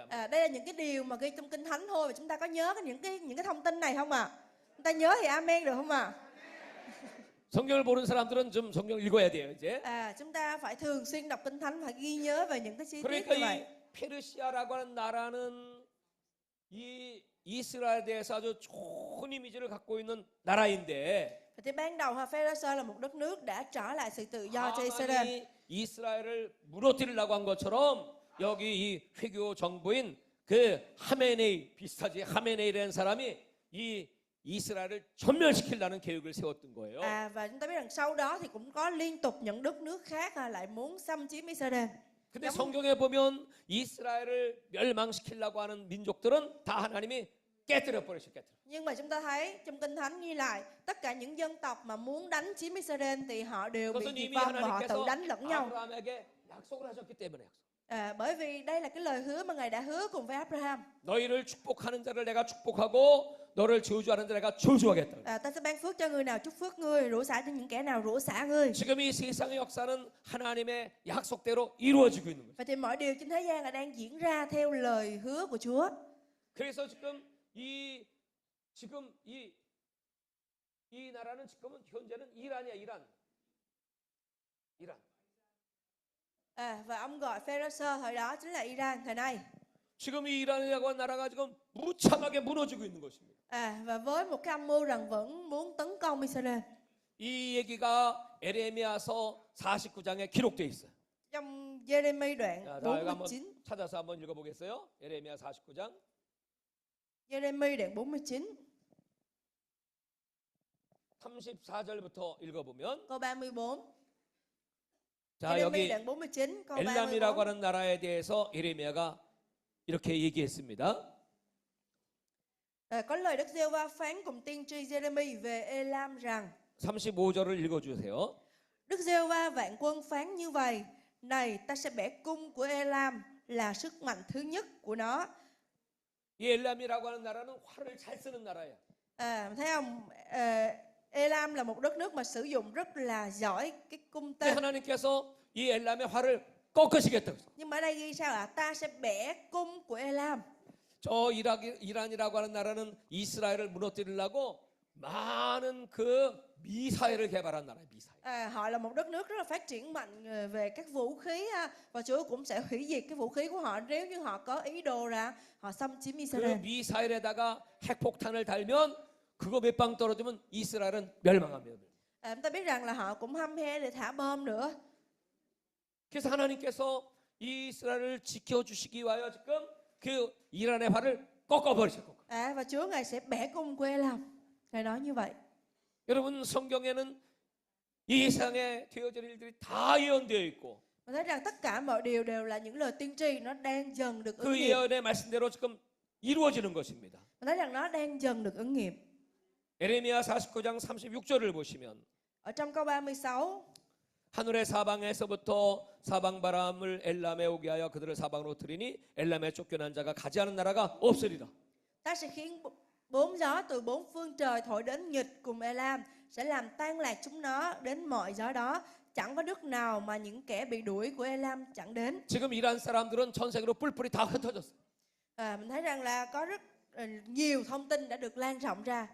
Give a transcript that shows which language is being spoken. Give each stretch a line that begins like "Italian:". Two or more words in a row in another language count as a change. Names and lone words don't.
Vietnamese: Đây là những cái điều mà ghi trong Kinh Thánh thôi, và chúng ta có nhớ những cái thông tin này không ạ? Chúng ta nhớ thì amen được không ạ?
Korean: 성경을 모르는 사람들은 좀 성경 읽어야 돼요 이제.
Vietnamese: Chúng ta phải thường xuyên đọc Kinh Thánh, phải ghi nhớ về những cái chi tiết
Korean: 그러니까
Vietnamese: như vậy.
Korean: 이 페르시아라고 하는 나라는 이 이스라엘에 대해서 아주 좋은 이미지를 갖고 있는 나라인데
Vietnamese: Thì ban đầu Pharisee là một đất nước đã trở lại sự tự do cho Israel.
Korean: 하만이 이스라엘을 무너뜨리려고 한 것처럼 여기 이 회교 정부인 그 하메네이 비슷하지 하메네이라는 사람이 이 이스라엘을 전멸시키려는 계획을 세웠던 거예요.
Vietnamese: Và chúng ta biết rằng sau đó thì cũng có liên tục những đất nước khác lại muốn xâm chiếm Israel.
Korean: 근데 성경에 보면 이스라엘을 멸망시키려고 하는 민족들은 다 하나님이 깨뜨려 버리셨 깨뜨려.
Vietnamese: Nhưng mà chúng ta thấy trong Kinh Thánh ghi lại tất cả những dân tộc mà muốn đánh chiếm Israel thì họ đều bị
Korean: 그것은
Vietnamese: diệt
Korean: 이미
Vietnamese: vong và họ tự
Korean: 하나님께서
Vietnamese: đánh lẫn nhau.
Korean: 아브라함에게 약속을 하셨기 때문에.
Vietnamese: Bởi vì đây là cái lời hứa mà Ngài đã hứa cùng với Abraham.
Korean: 너희를 축복하는 자를 내가 축복하고 너를 저주하는 자를 내가 저주하겠다.
Vietnamese: Ta sẽ ban phước cho người nào chúc phước ngươi, rủa xả cho những kẻ nào rủa xả ngươi.
Korean: 지금 이 세상의 역사는 하나님의 약속대로 이루어지고 있는 거예요.
Vietnamese: Và thì mọi điều trên thế gian là đang diễn ra theo lời hứa của Chúa.
Korean: 그래서 지금 이 나라는 지금은 현재는 이란이야, 이란.
Vietnamese: Và ông gọi Pharisee thời đó chính là Iran thời nay.
Korean: 지금 이 이란이라고 하는 나라가 지금 무참하게 무너지고 있는 것입니다.
Vietnamese: Và với một cái âm mưu rằng vẫn muốn tấn công Israel.
Korean: 이 얘기가 에레미야서 49장에 기록되어 있어요.
Vietnamese: Trong Jeremy đoạn
Korean: 자, 다 이거 한번 49. 찾아서 한번 읽어보겠어요. 예레미야 49장.
Vietnamese: Jeremy đoạn 49
Korean: 34절부터 읽어보면,
Vietnamese: câu 34.
Korean: 자,
Vietnamese: Jeremy
Korean: 여기
Vietnamese: đoạn 49 câu
Korean: 엘람이라고 34. 하는 나라에 대해서 예레미야가 이렇게 얘기했습니다.
Vietnamese: Có lời Đức Giê-hô-va phán cùng tiên tri Jeremy về Elam rằng:
Korean: 35절을 읽어주세요.
Vietnamese: Đức Giê-hô-va vạn quân phán như vậy: Này, ta sẽ bẻ cung của Elam là sức mạnh thứ nhất của nó.
Korean: 이 엘람이라고 하는 나라는 활을 잘 쓰는 나라예요.
Vietnamese: Thấy không? Elam là một đất nước mà sử dụng rất là giỏi cái cung
Korean: 근데
Vietnamese: tên.
Korean: 하나님께서 이 엘람의 활을 꺾으시겠다고.
Vietnamese: Nhưng mà ở đây ghi sao ạ? Ta sẽ bẻ cung của Elam.
Korean: 저 이란이라고 하는 나라는 이스라엘을 무너뜨리려고 많은 그 미사일을 개발한 나라예요. 미사일.
Vietnamese: Họ là một đất nước rất là phát triển mạnh về các vũ khí và Chúa cũng sẽ hủy diệt cái vũ khí của họ nếu như họ có ý đồ ra họ xâm chiếm 그 Israel.
Korean: 미사일에다가 핵폭탄을 달면 그거 몇 방 떨어지면 이스라엘은 멸망합니다.
Vietnamese: Chúng ta biết rằng là họ cũng hăm he để thả bom nữa.
Korean: 그래서 하나님께서 이스라엘을 지켜주시기 위하여 지금 그 이란의 활을 꺾어버리셨고.
Vietnamese: Và Chúa Ngài sẽ bẻ cung của Elam. Ngài nói như vậy.
Korean: 여러분 성경에는 이 세상에 되어질 일들이 다 예언되어 있고
Vietnamese: Mình thấy rằng tất cả mọi điều đều là những lời tiên tri, nó đang dần được 그 ứng nghiệm.
Korean: 예언의 말씀대로 지금 이루어지는 것입니다.
Vietnamese: Mình thấy rằng nó đang dần được ứng nghiệm.
Korean: 에레미야 49장 36절을 보시면
Vietnamese: Ở trong câu 36,
Korean: 하늘의 사방에서부터 사방 바람을 엘람에 오게 하여 그들을 사방으로 들이니 엘람에 쫓겨난 자가 가지 않은 나라가 없으리라.
Vietnamese: ta sẽ khiến bốn gió từ bốn phương trời thổi đến nghịch cùng Elam, sẽ làm tan lạc chúng nó đến mọi gió đó. Chẳng có nước nào mà những kẻ bị đuổi của Elam chẳng đến.
Korean: 지금 이란 사람들은 전 세계로 뿔뿔이 다 흩어졌어요.
Vietnamese: Mình thấy rằng là có rất nhiều thông tin đã được lan rộng ra.